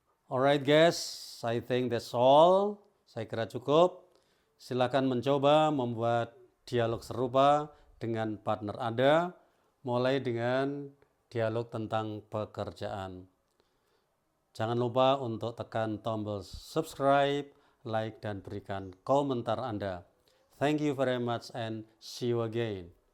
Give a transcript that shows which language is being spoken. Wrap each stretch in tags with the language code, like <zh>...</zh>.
<en>Alright guys, I think that's all.</en> <id>Saya kira cukup. Silakan mencoba membuat dialog serupa dengan partner Anda, mulai dengan dialog tentang pekerjaan. Jangan lupa untuk tekan tombol subscribe, like, dan berikan komentar Anda.</id> <en>Thank you very much and see you again.</en>